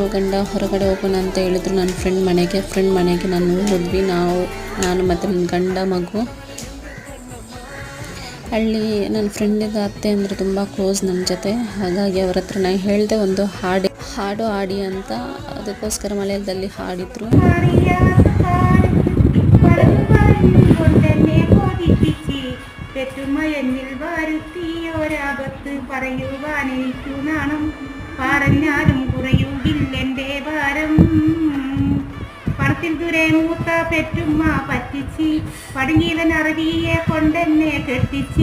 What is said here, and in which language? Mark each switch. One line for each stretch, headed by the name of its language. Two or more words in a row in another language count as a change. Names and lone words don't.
Kannada: ಗಂಡ ಹೊರಗಡೆ ಹೋಗೋಣ ಅಂತ ಹೇಳಿದರು ನನ್ನ ಫ್ರೆಂಡ್ ಮನೆಗೆ ನಾನು ಹೋದ್ವಿ. ನಾನು ಮತ್ತು ನನ್ನ ಗಂಡ ಮಗು. ಅಲ್ಲಿ ನನ್ನ ಫ್ರೆಂಡಿಗೆ ಅತ್ತೆ ಅಂದರೆ ತುಂಬ ಕ್ಲೋಸ್ ನನ್ನ ಜೊತೆ. ಹಾಗಾಗಿ ಅವ್ರ ಹತ್ರ ನಾನು ಹೇಳಿದೆ ಒಂದು ಹಾಡು ಹಾಡಿ ಅಂತ. ಅದಕ್ಕೋಸ್ಕರ ಮಲಯಾಳದಲ್ಲಿ ಹಾಡಿದರು.
Malayalam: പറഞ്ഞാലും കുറയുകില്ലെൻ്റെ ഭാരം. പണത്തിൽ ദൂരെ മൂത്ത പെറ്റുമ്മ പറ്റിച്ച് പടുങ്ങിയവൻ അറബിയെ കൊണ്ടെന്നെ കെട്ടിച്ച്.